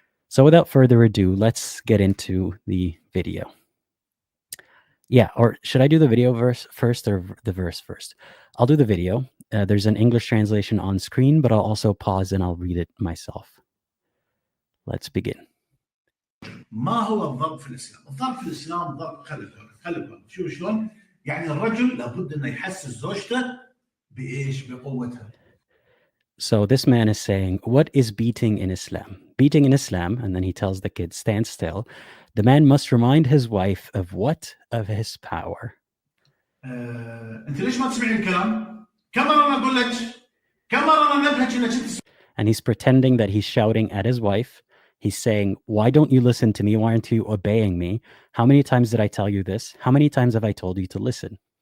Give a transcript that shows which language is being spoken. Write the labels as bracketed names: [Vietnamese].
[English] So without further ado, let's get into the video. Yeah, or should I do the video verse first or the verse first? I'll do the video. There's an English translation on screen, but I'll also pause and I'll read it myself. Let's begin. [Arabic] ما هو الضرب في الإسلام؟ الضرب في الإسلام ضرب خلق شو شلون؟ يعني الرجل لابد إنه يحسس زوجته بإيش؟ بقوتها. [English] So this man is saying, what is beating in Islam? Beating in Islam, and then he tells the kid, stand still. The man must remind his wife of what? Of his power. [Arabic] أنت ليش ما تسمعين الكلام؟ كم مرة أنا أقول لك؟ كم مرة أنا أنبهك إنك أنت. [English] And he's pretending that he's shouting at his wife. He's saying, why don't you listen to me? Why aren't you obeying me? How many times did I tell you this? How many times have I told you to listen?